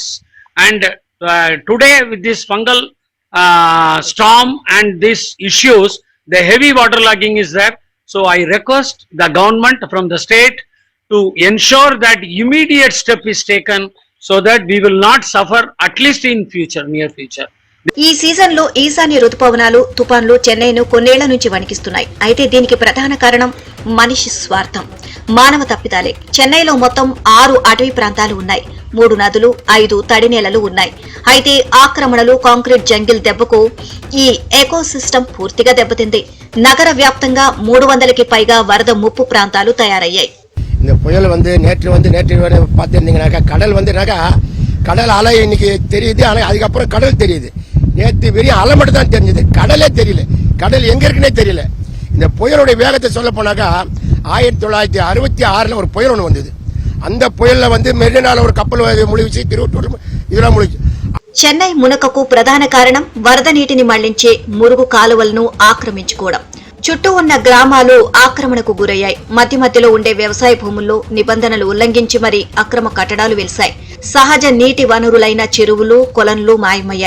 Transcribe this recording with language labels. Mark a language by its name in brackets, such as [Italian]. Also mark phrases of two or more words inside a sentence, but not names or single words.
[English] And today with this fungal storm and these issues, the heavy waterlogging is there. So I request the government from the state to ensure that immediate step is taken so that we will not suffer, at least in future, near future. [Telugu] ఈ సీజన్ లో ఈశాన్య రుతుపవనాలు తుపాన్లు చెన్నైను కొన్నేళ్ల నుంచి వణికిస్తున్నాయి. అయితే దీనికి ప్రధాన కారణం మనిషి స్వార్థం, మానవ తప్పిదాలే. చెన్నైలో మొత్తం 6 అటవీ ప్రాంతాలు ఉన్నాయి. 3 నదులు, 5 తడి నేలలు ఉన్నాయి. అయితే ఆక్రమణలు, [English] concrete jungle [Telugu] దెబ్బకు ఈ ఎకోసిస్టమ్ పూర్తిగా దెబ్బతింది. నగర వ్యాప్తంగా 300కి పైగా వరద ముప్పు ప్రాంతాలు తయారయ్యాయి. [Tamil] இந்த புயல் நேற்று பார்த்துருந்தீங்கன்னாக்கா கடல் அலை இன்னைக்கு தெரியுது. ஆனால் அதுக்கப்புறம் கடல் தெரியுது. நேற்று வெறும் அலை மட்டும் தான் தெரிஞ்சது, கடலே தெரியல. கடல் எங்க இருக்குன்னே தெரியல. இந்த புயலுடைய வேகத்தை சொல்ல போனாக்கா 1966 ஒரு புயல் ஒன்று வந்தது. அந்த புயல்ல மெரினால ஒரு கப்பல் முழுகிச்சு, திருவட்டூர் இதெல்லாம் முழுகிச்சு. [Telugu] చెన్నై మునకకు ప్రధాన కారణం వరద నీటిని మళ్లించే మురుగు కాలువలను ఆక్రమించుకోవడం. చుట్టూ ఉన్న గ్రామాలు ఆక్రమణకు గురయ్యాయి. మధ్య మధ్యలో ఉండే వ్యవసాయ భూముల్లో నిబంధనలు ఉల్లంఘించి మరీ అక్రమ కట్టడాలు వెలిశాయి. సహజ నీటి వనరులైన చెరువులు, కొలన్లు మాయమయ్యాయి.